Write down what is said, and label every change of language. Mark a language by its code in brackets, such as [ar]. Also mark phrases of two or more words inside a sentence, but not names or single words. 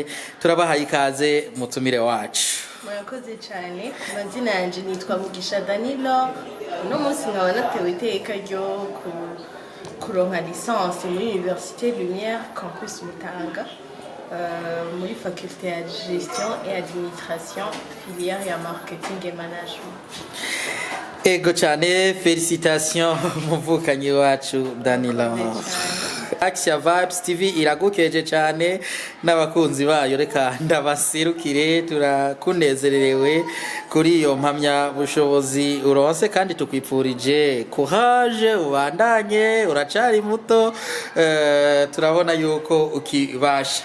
[rn] Turabahaye ikaze mutumire wacu. Murakoze cyane. Amazina yanje nitwa Dany Laure. Uno munsi nkaba natewe iteka ryo kuronka licence muri Université Lumière campus Mutanga, muri faculté ya [fr] gestion et administration, [rn] filière ya [fr] marketing et management. [rn] Ego cyane, félicitations muvukanyi wacu Dany Laure. Action Vibes TV iragukeje cyane n'abakunzi bayo, reka ndabaserukire, turakunezererewe kuri iyo mpamya bushobozi uronse kandi tukwipfurije courage, ubandanye, uracari muto, turabona yuko ukibasha.